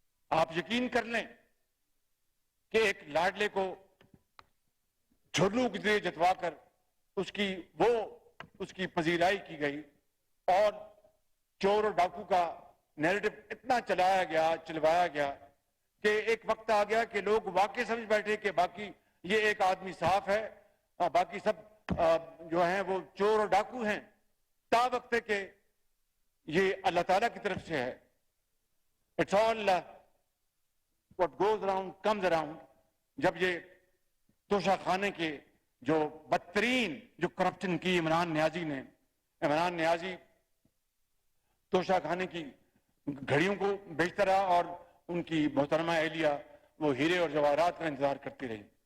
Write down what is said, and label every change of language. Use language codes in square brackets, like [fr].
[ur] آپ یقین کر لیں کہ ایک لاڈلے کو جھرلو کے ذریعے جتوا کر اس کی پذیرائی کی گئی, اور چور اور ڈاکو کا نیریٹو اتنا چلوایا گیا کہ ایک وقت آ گیا کہ لوگ واقعی سمجھ بیٹھے کہ باقی یہ ایک آدمی صاف ہے اور باقی سب جو ہیں وہ چور اور ڈاکو ہیں. تا وقت ہے کہ یہ اللہ تعالیٰ کی طرف سے ہے. [en] It's all what goes around comes around. [ur] جب یہ توشہ خانے کے جو بدترین جو کرپشن کی عمران نیازی توشہ خانے کی گھڑیوں کو بیچتا رہا اور ان کی محترمہ اہلیہ وہ ہیرے اور جواہرات کا انتظار کرتی رہی.